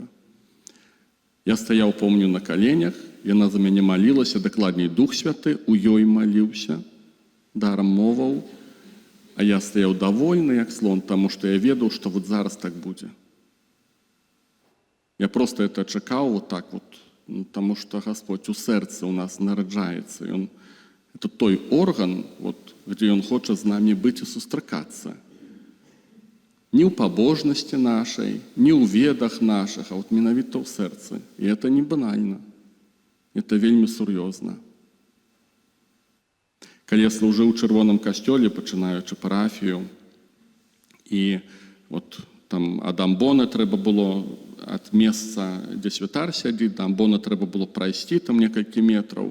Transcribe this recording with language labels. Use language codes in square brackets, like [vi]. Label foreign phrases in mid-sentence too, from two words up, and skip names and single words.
[be] Я стаяў, помню, [ru] на коленях, [be] яна за мяне молилася, дакладней, Дух Святы у ёй моліўся дарам моваў, а я стаяў довольны, як слон, таму што я ведаў, што вот зараз так будзе. Я просто это чакаў вот так вот, [ru] потому что [be] Господь у сэрцы у нас нараджаецца. [ru] Это той орган, вот, где Он хочет с нами быть и сустракаться. [be] Не ў пабожнасці нашай, не ў ведах наших, а вот менавіта ў сэрцы. [ru] И это не банальна. Это [be] вельмі сур'ёзна. Калі я служыў у Чырвоным касцёле, пачынаючы парафію, і вот там ад амбона трэба было, ад месца, дзе святар сядзіць, да амбона трэба было прайсці там некалькі метраў.